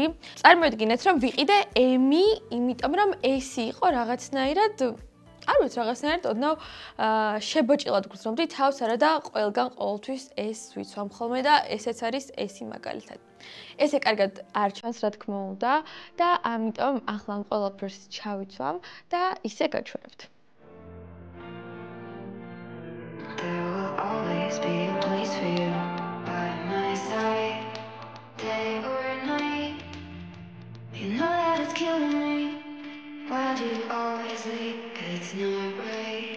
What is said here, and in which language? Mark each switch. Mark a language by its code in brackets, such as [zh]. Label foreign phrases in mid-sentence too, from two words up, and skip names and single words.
[ka] წარმოიდგინეთ, რომ ვიყიდე M, იმიტომ რომ S იყო რაღაცნაირად არ ვიცი რაღაცნაირად ოდნავ შებოჭილად გრძნობდი თავს არა და ყველგან ყოველთვის ეს ვიცვამ ხოლმე და ესეც არის ესი მაგალითად. ესე კარგად არ ჩანს რა თქმა უნდა და ამიტომ ახლა ამ ყველაფერს ჩავიცვამ და ისე გაჩვენებთ. [en] There will always be a place for you by my side, day or night. You know that it's killing me. Why do you always leave? It's not right.